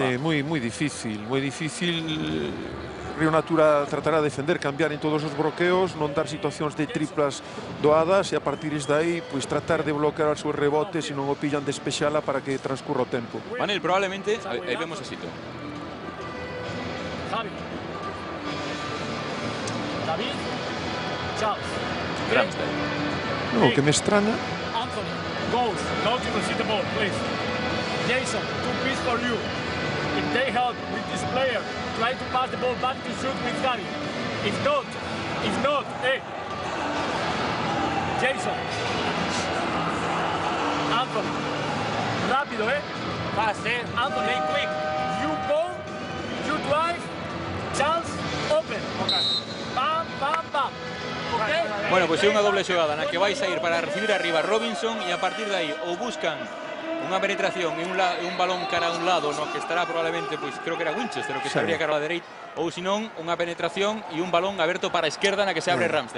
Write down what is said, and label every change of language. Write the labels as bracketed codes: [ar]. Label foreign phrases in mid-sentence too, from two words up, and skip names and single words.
[gl] Sí, moi difícil, moi difícil. Río Natura tratará de defender, cambiar en todos os bloqueos, non dar situacións de triplas doadas e a partir de aí pois tratar de bloquear os seus rebotes e non o pillan de espexala para que transcurra o tempo. Manel, probablemente, aí vemos a Sito. Javi. David. Charles. Ramsdale. No, que me estrana. [en] Anthony, goes. Go to receive the ball, please. Jason, 2 pieces for you. If they help with this player, try to pass the ball back to shoot with Gary. If not, Jason. Anthony. Rápido, Fast, Anthony, quick. You go, you drive, Charles, open. Okay. Bam, bam, bam. Okay? [gl] Bueno, pois é unha doble xogada na que vai sair para recibir arriba Robinson e a partir de aí ou buscan un Unha penetración e un balón cara a un lado, no que estará probablemente, pois creo que era Winchester o que estaría cara a dereita, ou senón unha penetración e un balón aberto para a esquerda na que se abre Ramsdale.